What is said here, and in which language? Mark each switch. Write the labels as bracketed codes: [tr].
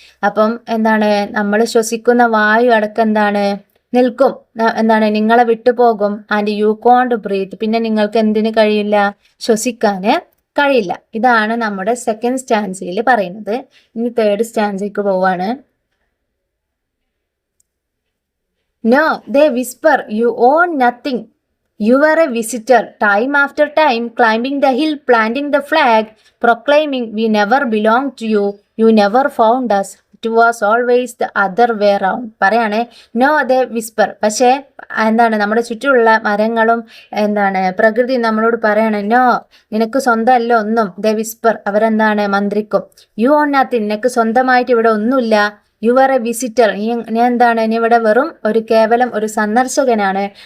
[ml] അപ്പം എന്താണ് നമ്മൾ ശ്വസിക്കുന്ന വായു അടക്കം എന്താണ് നിൽക്കും, എന്താണ് നിങ്ങളെ വിട്ടുപോകും. [en] and you can't breathe, [ml] പിന്നെ നിങ്ങൾക്ക് എന്തിനു കഴിയില്ല, ശ്വസിക്കാന് കഴിയില്ല. ഇതാണ് നമ്മുടെ സെക്കൻഡ് സ്റ്റാൻസയിൽ പറയുന്നത്. ഇനി തേർഡ് സ്റ്റാൻസയ്ക്ക് പോവാണ്. [en] No, they whisper, you own nothing. You were a visitor, time after time, climbing the hill, planting the flag, proclaiming, we never belonged to you, you never found us. It was always the other way round. [ml] പറയാണ് [en] No they whisper. [ml] പക്ഷേ എന്താണ് നമ്മുടെ ചുറ്റുമുള്ള മരങ്ങളും എന്താണ് പ്രകൃതി നമ്മളോട് പറയാണ് നോ, നിനക്ക് സ്വന്തമല്ല ഒന്നും. [en] they whisper, [ml] അവരെന്താണ് മന്ത്രിക്കും. [en] you own nothing, [ml] നിനക്ക് സ്വന്തമായിട്ട് ഇവിടെ ഒന്നുമില്ല. [en] you are a visitor, [ml] നീ എന്താണ്, നീ ഇവിടെ വെറും കേവലം ഒരു സന്ദർശകനാണ്.